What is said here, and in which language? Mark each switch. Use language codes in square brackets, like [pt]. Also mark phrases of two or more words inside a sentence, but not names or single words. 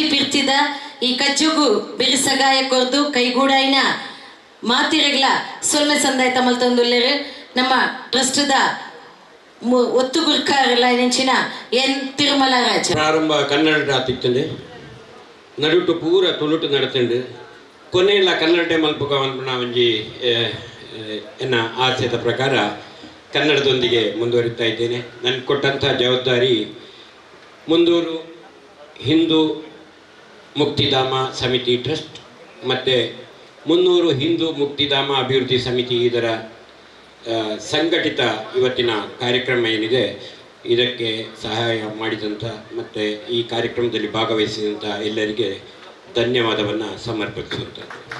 [tcy] ಪಿರ್ತಿದ ಈ ಕಜ್ಜುಗು ಬಿರುಸಗಾಯ ಕೊರ್ದು ಕೈಗೂಡಾಯಿನ ಮಾತಿರೆಗ್ಲ ಸೊಲ್ಮೆ ಸಂದಾಯ ತಮಲ್ ತಂದುಲ್ಲೇರು ನಮ್ಮ ಟ್ರಸ್ಟ್ದ ಒತ್ತುಗುರ್ಕಾರಲ್ಲ ನೆಂಚಿನ ಎನ್ ತಿರುಮಲ ರಾಜ ಪ್ರಾರಂಭ ಕನ್ನಡ ಆತಿತ್ತಂಡೆ ನಡುಟು ಪೂರ ತುಳುಟು ನಡತಂಡು ಕೊನೆಯಲ್ಲ ಕನ್ನಡ ಮಲ್ಪುಗ ಒಂಜಿ ಎನ್ನ ಆಸೆದ ಪ್ರಕಾರ [kn] ಕನ್ನಡದೊಂದಿಗೆ ಮುಂದುವರಿತಾ ಇದ್ದೇನೆ. ನನಗೆ ಕೊಟ್ಟಂಥ ಜವಾಬ್ದಾರಿ ಮುಂದೂರು ಹಿಂದೂ ಮುಕ್ತಿಧಾಮ ಸಮಿತಿ ಟ್ರಸ್ಟ್ ಮತ್ತು ಮುನ್ನೂರು ಹಿಂದೂ ಮುಕ್ತಿಧಾಮ ಅಭಿವೃದ್ಧಿ ಸಮಿತಿ ಇದರ ಸಂಘಟಿತ ಇವತ್ತಿನ ಕಾರ್ಯಕ್ರಮ ಏನಿದೆ ಇದಕ್ಕೆ ಸಹಾಯ ಮಾಡಿದಂಥ ಮತ್ತು ಈ ಕಾರ್ಯಕ್ರಮದಲ್ಲಿ ಭಾಗವಹಿಸಿದಂಥ ಎಲ್ಲರಿಗೆ ಧನ್ಯವಾದವನ್ನು ಸಮರ್ಪಿಸುವಂಥದ್ದು.